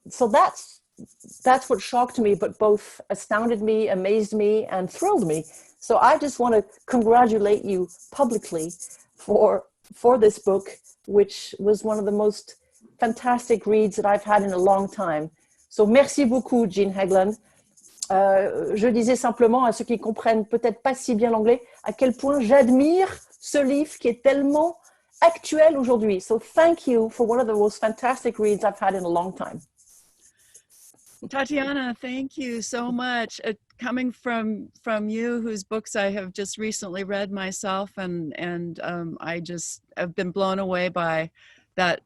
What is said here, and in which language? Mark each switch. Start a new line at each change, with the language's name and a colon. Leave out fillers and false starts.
English: So that's what shocked me, but both astounded me, amazed me, and thrilled me. So I just want to congratulate you publicly for this book, which was one of the most fantastic reads that I've had in a long time. So
French: merci beaucoup,
English: Jean Hegland.
French: Je disais simplement à ceux qui comprennent peut-être pas si bien l'anglais, à quel point j'admire ce livre qui est tellement actuel aujourd'hui.
English: So thank you for one of the most fantastic reads I've had in a long time. Tatiana, thank you so much. Coming from you, whose books I have just recently read myself, and I just have been blown away by that.